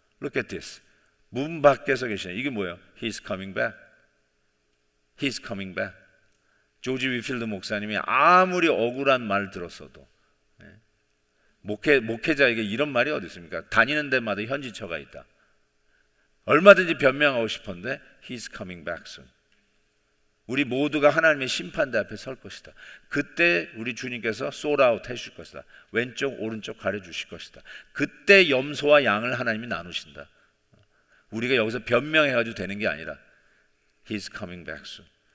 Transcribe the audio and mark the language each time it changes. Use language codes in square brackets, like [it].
[en] Look at this. [ko] 문 밖에서 계시니라. 이게 뭐예요? [en] He's coming back. He's coming back. [ko] 조지 위필드 목사님이 아무리 억울한 말 들었어도 목회자에게 이런 말이 어디 있습니까? 다니는 데마다 현지처가 있다. 얼마든지 변명하고 싶은데 [en] He's coming back soon. [ko] 우리 모두가 하나님의 심판대 앞에 설 것이다. 그때 우리 주님께서 [en] sold out [ko] 해주실 것이다. 왼쪽 오른쪽 가려주실 것이다. 그때 염소와 양을 하나님이 나누신다. 우리가 여기서 변명해가지고 되는 게 아니라 [en] He's coming back soon.